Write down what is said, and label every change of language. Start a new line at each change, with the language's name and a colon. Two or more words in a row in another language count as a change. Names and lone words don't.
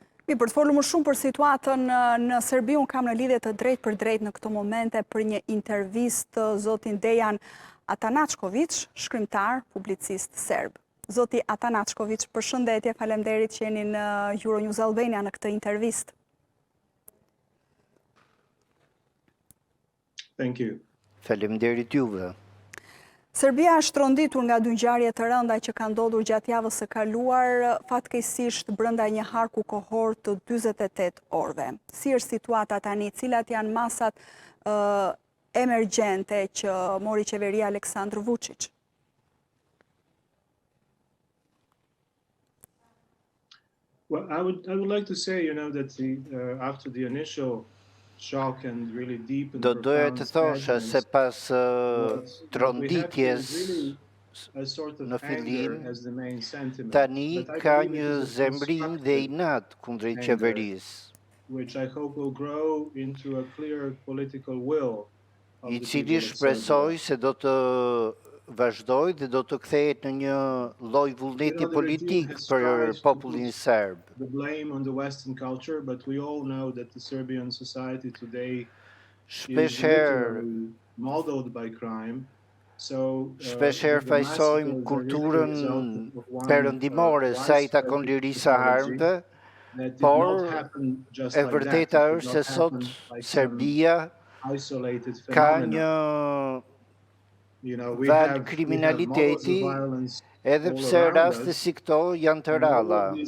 Albanian: Për të folur më shumë për situatën në Serbi, unë kam në lidhje të drejt për drejt në këto momente për një intervistë të zotin Dejan Atanaçkoviç, shkrimtar, publicist serb. Zoti Atanaçkoviç, përshëndetje, faleminderit që jeni në Euronews Albania në këtë intervistë.
English: Thank you.
Albanian: Faleminderit juve. Serbia është tronditur nga dy ngjarje të rënda që kanë ndodhur gjatë javës së kaluar, fatkeqësisht brenda një harku kohor të 48 orëve. Si është situata tani, cilat janë masat emergjente që mori qeveria Aleksandr Vuçić?
English: Well, I would like to say, that after the initial shock and really deep and
Albanian: doja të thosha se pas tronditjes në fillim, tani ka një zemrim dhe inat kundrejt qeverisë,
English: which I hope will grow into a clear political will
Albanian: I cili shpresoj se do të vazhdoj dhe do të kthehet në një lloj vullneti politik për popullin serb.
English: The blame on the Western culture, but we all know that the Serbian society today is literally modeled by crime.
Albanian: Shpesher fajsojmë kulturën perëndimore sa I takon lirisë së armëve, por e vërteta është se sot Serbia ka një val kriminaliteti, edhe pse raste si këto janë të ralla.